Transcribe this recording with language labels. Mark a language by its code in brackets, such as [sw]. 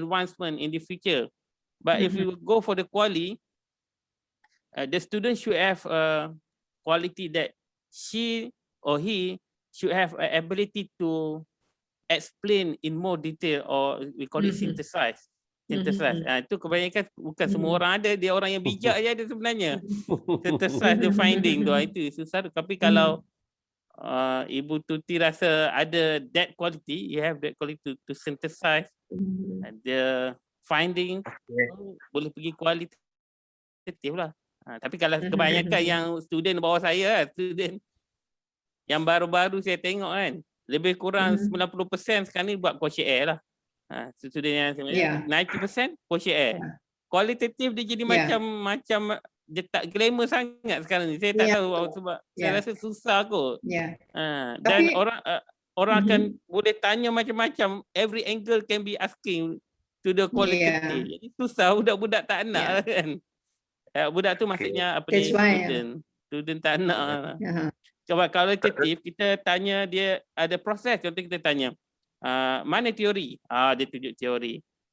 [en] advancement in the future. But if you go for the quali, the student should have a quality that she or he should have an ability to explain in more detail, or we call it synthesize. [ms] Itu kebanyakan bukan semua orang ada, dia orang yang bijak je ada sebenarnya. [en] Synthesize the finding tu, [ms] itu susah. Tapi kalau Ibu Tuti rasa ada [en] that quality, you have that quality to synthesize the finding, [ms] boleh pergi kualitatif lah. Tapi kalau kebanyakan yang student bawah saya, student yang baru-baru saya tengok kan, lebih kurang 90% sekarang ni buat questionnaire lah. Student yang sebenarnya 90% questionnaire. Kualitatif dia jadi macam dia tak glamour sangat sekarang ni. Saya tak tahu sebab saya rasa susah kot. Dan Tapi, orang akan boleh tanya macam-macam. [en] Every angle can be asking to the qualitative. [ms] Jadi susah, budak-budak tak nak kan. Budak tu maksudnya apa ni, student tak nak. Sebab kualitatif kita tanya dia ada proses. Contoh kita tanya mana teori, dia tunjuk teori.